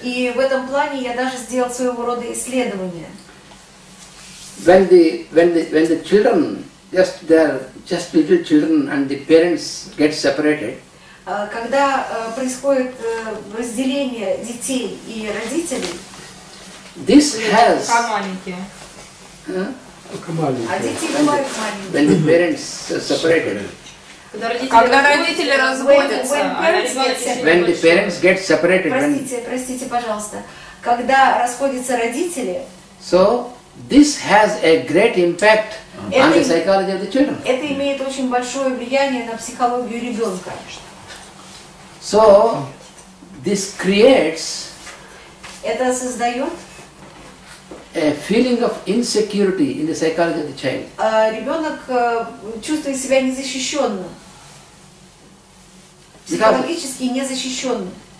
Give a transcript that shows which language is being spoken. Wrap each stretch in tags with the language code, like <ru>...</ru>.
<ru>И в этом плане я даже сделал своего рода исследование.</ru> <en>When the children, just little children, and the parents get separated,</en> <ru>когда происходит разделение детей и родителей,</ru> <en>this has,</en> <ru>а дети бывают маленькие.</ru> <en>when the parents separated,</en> <ru>когда родители разводятся,</ru> <en>when the parents get separated,</en> <ru>простите, пожалуйста, когда расходятся родители,</ru> <en>so this has a great impact on the psychology of the children.</en> <ru>Это имеет очень большое влияние на психологию ребенка.</ru> <en>So this creates</en> <ru>это создает</ru> <en>a feeling of insecurity in the psychology of the child.</en> <ru>Ребенок чувствует себя незащищенным, психологически незащищенным.</ru>